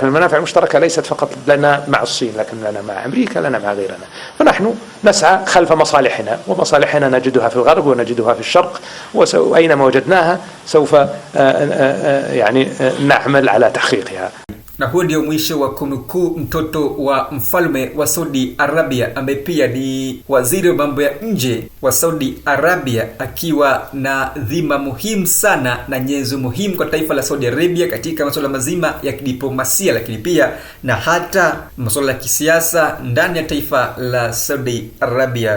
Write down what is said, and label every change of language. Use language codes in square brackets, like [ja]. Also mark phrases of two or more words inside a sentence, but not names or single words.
[ar] المنافع المشتركة ليست فقط لنا مع الصين، لكن لنا مع أمريكا، لنا مع غيرنا. فنحن نسعى خلف مصالحنا، ومصالحنا نجدها في الغرب ونجدها في الشرق، وأينما وجدناها سوف يعني نعمل على تحقيقها. [sw] Na huo ndio mwisho wa kunukuu mtoto wa mfalme wa Saudi Arabia ambaye pia ni waziri wa mambo ya nje wa Saudi Arabia, akiwa na dhima muhimu sana na nyenzo muhimu kwa taifa la Saudi Arabia katika masuala mazima ya kidiplomasia, lakini pia na hata masuala ya kisiasa ndani ya taifa la Saudi Arabia.